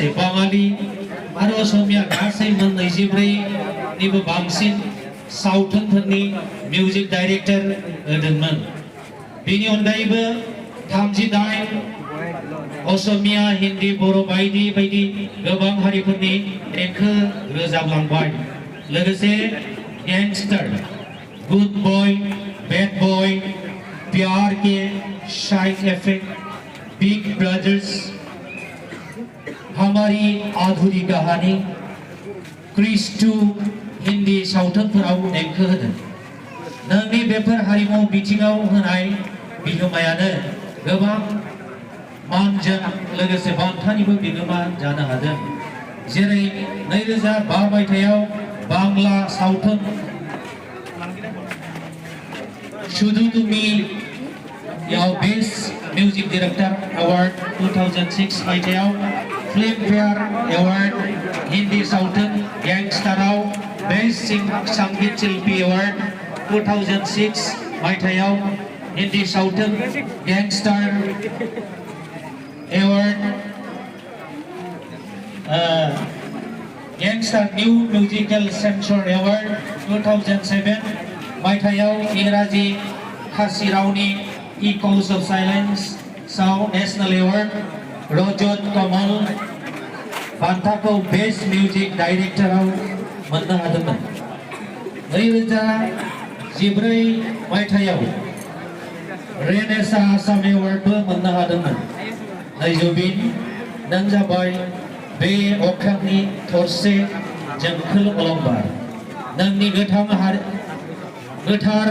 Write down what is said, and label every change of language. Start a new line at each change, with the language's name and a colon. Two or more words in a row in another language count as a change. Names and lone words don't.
Bodo: बाङालि आरो असमिया गासै मोन 24 निबो बांसिन सावथुनफोरनि
English: music director
Bodo: होदोंमोन बेनि अनगायैबो 38 असमिया हिन्दी बर' बायदि बायदि गोबां हारिफोरनि देंखो रोजाबलांबाय लोगोसे गैंगस्टार गुड बॉय बैड बॉय प्यार के साइड इफेक्ट बिग ब्रदर्स हमारी अधूरी कहानी क्रिस 2 हिन्दी सावथुनफोराव देंखो होदों नोंनि बेफोर हारिमु बिथिङाव होनाय बिहोमायानो गोबां मानजों लोगोसे बान्थानिबो बिगोमा जानो हादों जेरै 2005 मायथाइयाव बांला सावथुन शुधु तुमी याव
English: best music director award
Bodo: 2006 मायथाइयाव फिल्मफेयर अवार्ड हिंदी सावथुन गैंगस्टाराव बेस्ट संगीत शिल्पी अवार्ड 2006 मायथाइयाव हिंदी सावथुन गैंगस्टार अवार्ड गैंगस्टार न्यू म्यूजिकल सेंसर अवार्ड 2007 मायथाइयाव इंराजी फारसी रावनि इकोस ऑफ साइलेंस साउंड नेशनल अवार्ड रजत कमल बान्थाखौ
English: best music
Bodo: डाइरेक्टराव मोननो हादोंमोन 2014 मायथाइयाव रेनेसा आसाम अवार्डबो मोननो हादोंमोन जुबिन नों जाबाय बे अख्रांनि थरसे जोंखोल अलंबार नोंनि गोथार